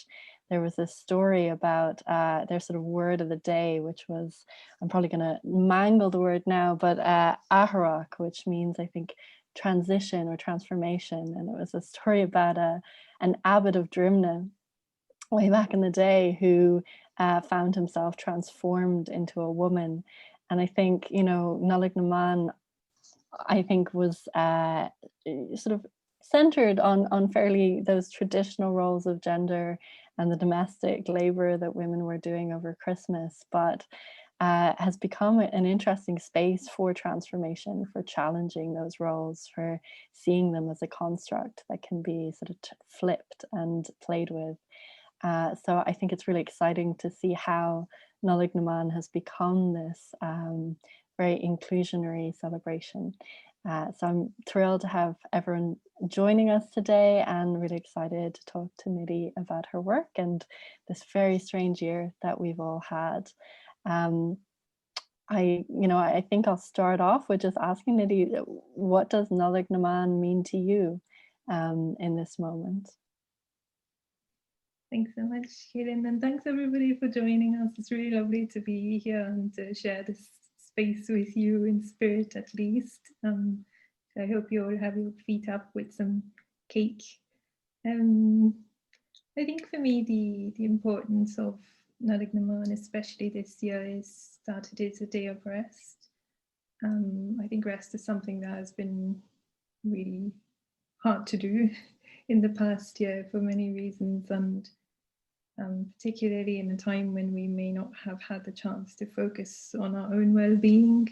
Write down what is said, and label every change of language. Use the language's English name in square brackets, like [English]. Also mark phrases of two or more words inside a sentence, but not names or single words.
[English] There was this story about their sort of word of the day, which was, I'm probably going to mangle the word now, but aharach, which means, I think, transition or transformation. And it was a story about an abbot of Drimna way back in the day who found himself transformed into a woman. And I think, Nollaig na mBan, I think, was sort of centered on fairly those traditional roles of gender and the domestic labor that women were doing over Christmas, but has become an interesting space for transformation, for challenging those roles, for seeing them as a construct that can be sort of flipped and played with. So I think it's really exciting to see how Nollaig na mBan has become this very inclusionary celebration. So I'm thrilled to have everyone joining us today and really excited to talk to Nidhi about her work and this very strange year that we've all had. I think I'll start off with just asking Nidhi, what does Nollaig na mBan mean to you in this moment? Thanks so much, Caelainn, and thanks everybody for joining us. It's really lovely to be here and to share this space with you in spirit, at least. So I hope you all have your feet up with some cake. I think for me, the importance of Nollaig na mBan, especially this year, is that it is a day of rest. I think rest is something that has been really hard to do in the past year for many reasons, and particularly in a time when we may not have had the chance to focus on our own well-being.